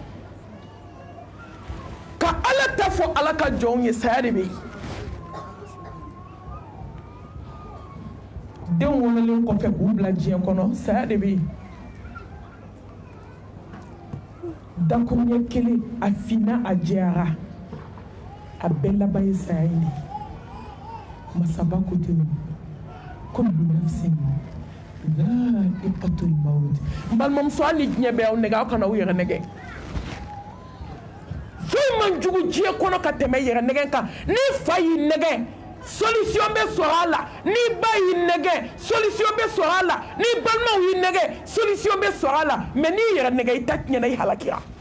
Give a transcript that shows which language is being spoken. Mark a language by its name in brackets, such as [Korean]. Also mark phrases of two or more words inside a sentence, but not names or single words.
[Bambara] ka ala ta fo ala ka jonye sayade be denw wololen kɔfɛ k'u bila diɲɛ kɔnɔ saya de bɛ yen dakuruɲɛ kelen a finna a jɛyara a bɛɛ laban ye saya ye masaba ko ten [Arabic] كل نفس ذائقة الموت [Bambara] n balimamuso hali ni diɲɛ bɛ aw nɛgɛ aw kana aw yɛrɛ nɛgɛ foyi man jugu diɲɛ kɔnɔ ka tɛmɛ yɛrɛ nɛgɛ kan ni fa y'i nɛgɛ solution bɛ sɔrɔ a la ni ba y'i nɛgɛ solution bɛ sɔrɔ a la ni balimaw y'i nɛgɛ solution bɛ sɔrɔ a la mais n'i yɛrɛ nɛgɛ i ta tiɲɛna i halakira